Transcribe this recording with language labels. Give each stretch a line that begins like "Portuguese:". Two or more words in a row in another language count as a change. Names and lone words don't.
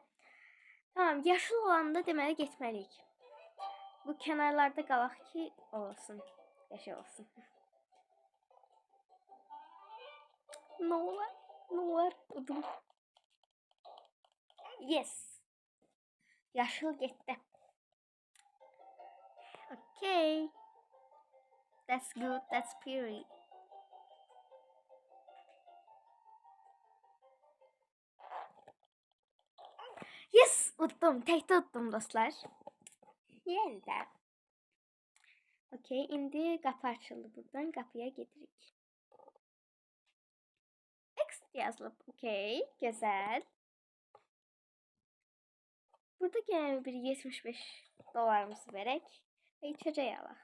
Azerbaijani: Tamam, yaşıl olanda deməli getməliyik. Bu kənarlarda qalaq ki, olsun. Yaşıl olsun. Ne olar? Udum. Yes. Yaşıl getdi.
English: Okay. That's good. That's pretty.
Azerbaijani: Yes, utdum. Təkdə utdum dostlar. Yəni də. Okay, indi qapı açıldı buradan. Qapıya gedirik. X yazılıb. Okay, gözəl. Burada gələn bir 75 dolarımızı verək və içəcək alaq.